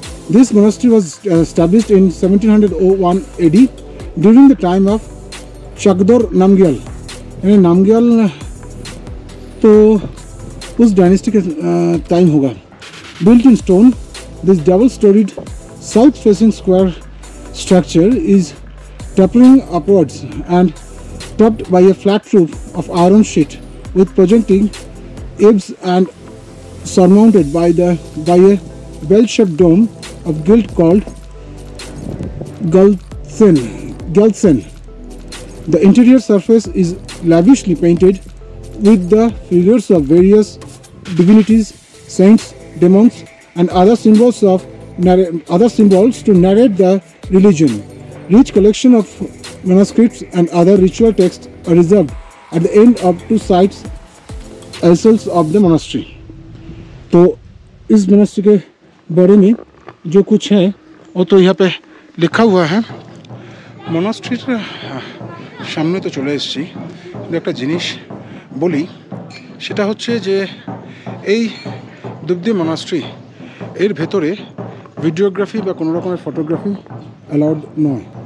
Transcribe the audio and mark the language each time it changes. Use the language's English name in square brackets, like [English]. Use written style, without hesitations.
[English] This monastery was established in 1701 AD during the time of Chagdor Namgyal. [Hindi] Namgyal तो उस dynasty के time होगा। [English] Built in stone, this double-storied south-facing square structure is tapering upwards and topped by a flat roof of iron sheet with projecting eaves and surmounted by a bell-shaped dome of gilt called Galsen. The interior surface is lavishly painted with the figures of various divinities, saints, demons, and other symbols to narrate the religion. Rich collection of manuscripts and other ritual texts are reserved at the end of 2 sides of the monastery. [Hindi] तो इस monastery के बारे में जो कुछ है वो तो यहाँ पे लिखा हुआ है। [Bangla] मोनास्ट्रीर সামনে তো চলে এসেছি, কিন্তু একটা জিনিস বলি, সেটা হচ্ছে যে এই দুদ্দি মোনাস্ট্রি এর ভেতরে ভিডিওগ্রাফি বা কোনো রকমের ফটোগ্রাফি অ্যালাউড নয়।